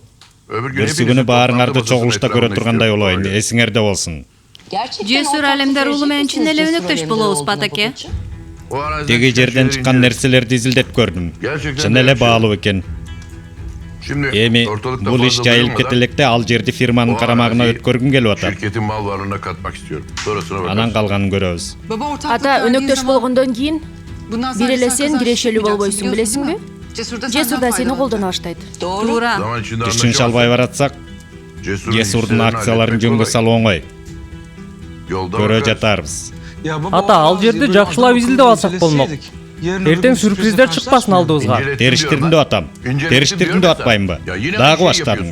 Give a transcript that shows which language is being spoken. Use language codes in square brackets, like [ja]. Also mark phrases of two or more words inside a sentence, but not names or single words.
[ky] Берси күнү баарыңарды чогулушта көрө тургандай болоюн, эсиңерде болсун. Жесур Алемдар уулу менен чын эле өнөктөш болобуз, Батаке. Теги жерден чыккан нерселерди изилдеп көрдүм. Чын эле баалуу экен. Эми бул иш жайылып кете электе ал жерди фирманын карамагына өткөргүм келип атат. [tr] Şirketin mal varlığına katmak istiyorum. Sonrasına bakarız. [ky] Анан калганын көрөбүз. Ата, өнөктөш болгондон кийин бир эле сен кирешелүү болбойсуң, билесиңби? Жесур да сени колдоно баштайт. Туура. [tr] Zaman içinde [ky] Түшүнүш албай баратсак, Жесурдун акцияларын жөнгө салуу оңой. Көрө жатарбыз. Ата, ал жерди жакшылап изилдеп алсак болмок. Эртең сюрприздер чыкпасын алдыбызга. Териштирдим деп атам. Териштирдим деп атпаймынбы? Дагы баштадың.